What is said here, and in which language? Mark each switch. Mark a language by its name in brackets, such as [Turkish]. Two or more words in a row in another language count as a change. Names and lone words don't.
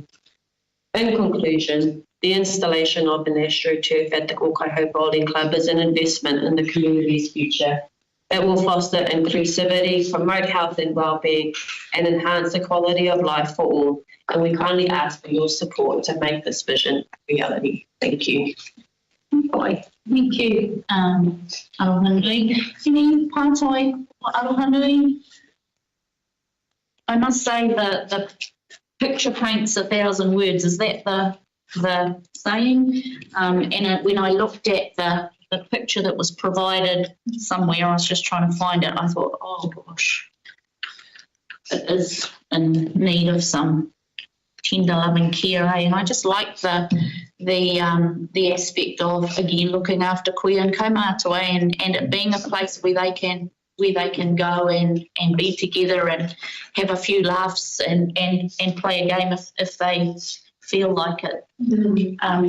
[English] In conclusion, the installation of an AstroTurf at the Kaikohe Bowling Club is an investment in the community's future. It will foster inclusivity, promote health and wellbeing, and enhance the quality of life for all. And we kindly ask for your support to make this vision a reality. Thank you. Bye. Thank you, Arohanui. Any pātai Arohanui? I must say that the picture paints 1,000 words. Is that the saying? And when I looked at the picture that was provided somewhere, I was just trying to find it. I thought, oh gosh, it is in need of some tender loving care, and I just like the aspect of, again, looking after koe and kaumātua and it being a place where they can go and be together and have a few laughs and play a game if they feel like it.